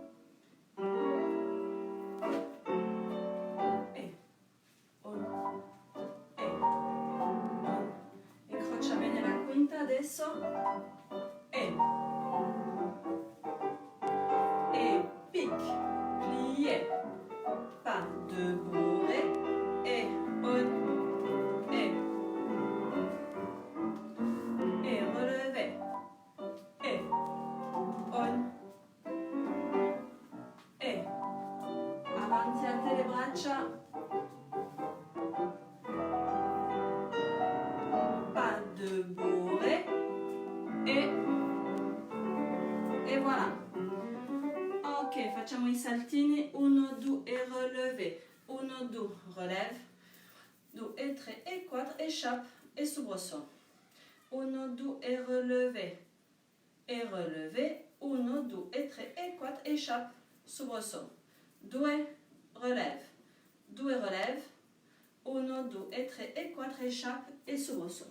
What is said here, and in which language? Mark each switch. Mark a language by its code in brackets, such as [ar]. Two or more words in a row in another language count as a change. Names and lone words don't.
[fr] Et 1, adesso, et pic, plié, pas de bourrée, et on, et relevé, et on, [it] e avanti alte le braccia, [fr] pas de bourrée, e voilà. [it] Ok, facciamo i saltini, [fr] 1, 2 et relevé, 1, 2, relève, 2 et 3 et 4, échappe et soubresaut, 1, 2 et relevé, 1, 2 et 3 et 4, échappe, soubresaut, 2, relève, 2 relève, 1, 2 et 3 et 4, échappe et soubresaut.